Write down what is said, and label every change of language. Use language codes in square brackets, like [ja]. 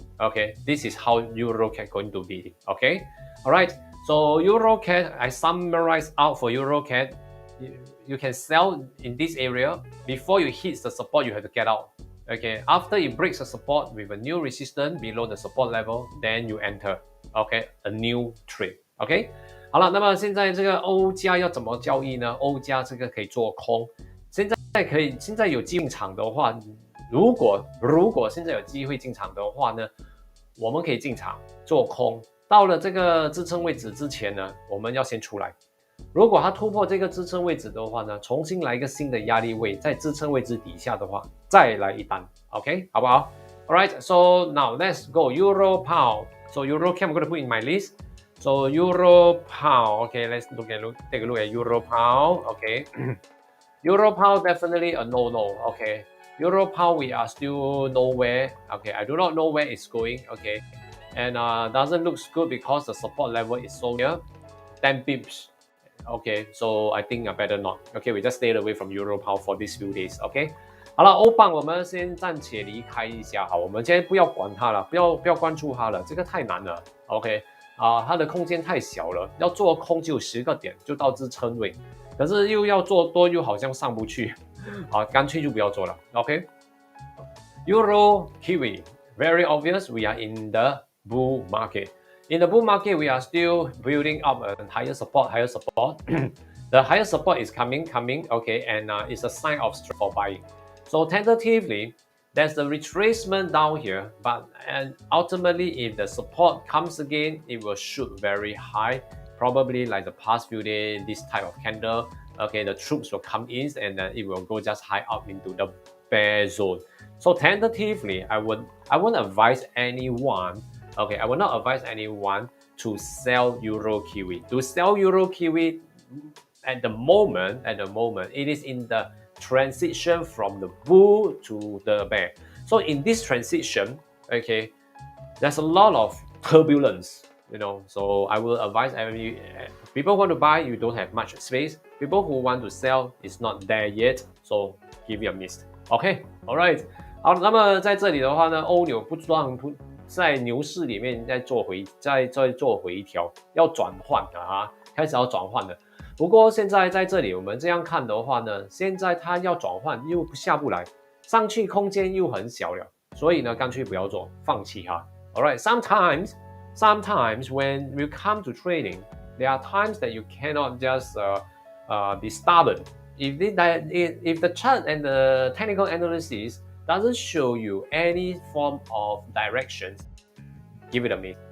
[en] Okay, this is how EURCAD going to be. Okay, all right. So EURCAD, I summarize out for EURCAD. You can sell in this area before you hit the support. You have to get out. Okay, after it breaks the support with a new resistance below the support level, then you enter. Okay, a new trade. [zh] OK， 好了，那么现在这个欧加要怎么交易呢？欧加这个可以做空，现在有进场的话，如果现在有机会进场的话呢，我们可以进场做空。到了这个支撑位置之前呢，我们要先出来。如果它突破这个支撑位置的话呢，重新来一个新的压力位，在支撑位置底下的话，再来一单 ，OK， 好不好 ？ [en] Alright, so now let's go EUROPAUD. So EURCAD I'm going to put in my list. So EUROPAUD, okay, let's take a look at EUROPAUD. Okay, EUROPAUD definitely a no. Okay, EUROPAUD we are still nowhere. Okay, I do not know where it's going. Okay, and doesn't look good because the support level is so near 10 pips. Okay, so I think I better not. Okay, we just stayed away from EUROPAUD for these few days. Okay. [zh] 好了，欧镑我们先暂且离开一下，好，我们现在不要管它了，不要关注它了，这个太难了 ，OK， 它的空间太小了，要做空就有10个点就到支撑位，可是又要做多又好像上不去，干脆就不要做了 ，OK。 [en] Euro Kiwi, very obvious, we are in the bull market. In the bull market, we are still building up a higher support. The higher support is coming, okay, and it's a sign of strength for buying. So tentatively, there's the retracement down here, and ultimately, if the support comes again, it will shoot very high, probably like the past few days, this type of candle. Okay, the troops will come in and then it will go just high up into the bear zone. So tentatively, I won't advise anyone. Okay, I will not advise anyone to sell Euro Kiwi. To sell Euro Kiwi at the moment, it is in the transition from the bull to the bear. So in this transition, okay, there's a lot of turbulence, you know. So I will advise people who want to buy, you don't have much space. People who want to sell, it's not there yet. So give it a miss. Okay, alright. [zh] 好，那么在这里的话呢，欧纽不断在牛市里面在做回调，要转换啊，开始要转换了。不过现在在这里我们这样看的话呢，现在它要转换又下不来，上去空间又很小了，所以呢干脆不要做，放弃它。 [en] Alright, sometimes when you come to trading, there are times that you cannot just be stubborn. If the chart and the technical analysis doesn't show you any form of directions, give it a miss.